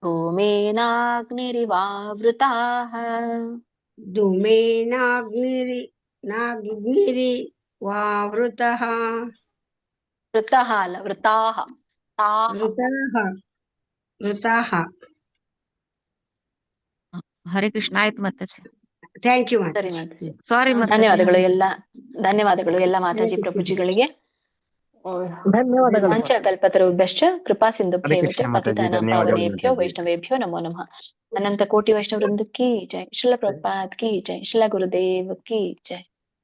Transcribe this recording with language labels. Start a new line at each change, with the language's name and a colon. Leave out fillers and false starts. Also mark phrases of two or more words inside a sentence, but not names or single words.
Sanskrit: धूमेनाग्निरिवावृताः धूमेनाग्निरिवावृतः वृतः अल वृताः ताः वृताः ಹರೇ ಕೃಷ್ಣ
Kannada: ಆಯ್ತು ಮಾತಾಜಿ.
English: thank you
Kannada: ಸರಿ ಮಾತಾಜಿ. ಮಾತಾಜಿ. ಸಾರಿ ಮಾತಾಜಿ. ಧನ್ಯವಾದಗಳು ಎಲ್ಲ ಮಾತಾಜಿ ಪ್ರಭುಜಿಗಳಿಗೆ. ಧನ್ಯವಾದಗಳು
Sanskrit: ವಾಂಛಾಕಲ್ಪತರುಭ್ಯಶ್ಚ ಕೃಪಾ ಹರೇ ಸಿಂಧುಭ್ಯೇವ ಕೃಷ್ಣ ಚ
Kannada: ಮಾತಾಜಿ,
Sanskrit: ಪತಿತಾನಾಂ
Kannada: ಧನ್ಯವಾದಗಳು
Sanskrit: ಪಾವನೇಭ್ಯೋ
Kannada: ಮಾತಾಜಿ.
Sanskrit: ವೈಷ್ಣವೇಭ್ಯೋ ನಮೋ ನಮಃ.
Hindi: अनंत कोटि वैष्णव वृंद की जय. श्रील प्रभुपाद की जय. श्रील गुरुदेव की जय.